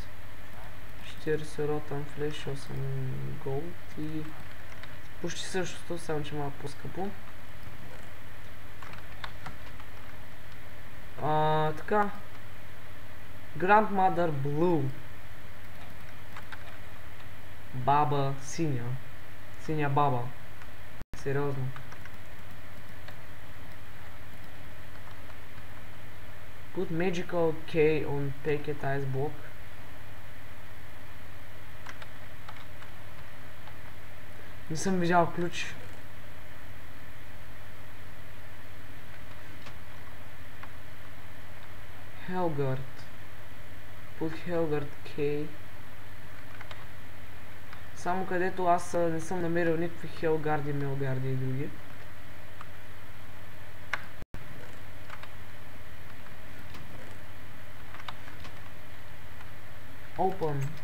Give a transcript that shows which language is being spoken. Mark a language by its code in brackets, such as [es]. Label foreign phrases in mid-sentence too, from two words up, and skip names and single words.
[bg] 40 ротан флеш, 8 голд и почти същото, само че малко по-скъпо. Така. [en] Grandmother Blue. [bg] Баба синя. Синя баба. Сериозно. [en] Put magical K on packet ice block. [bg] Не съм видял ключ. [en] Helgard. Put Helgard K. [bg] Само където аз не съм намерил никакви Хелгарди, Мелгарди и други. [en] Open.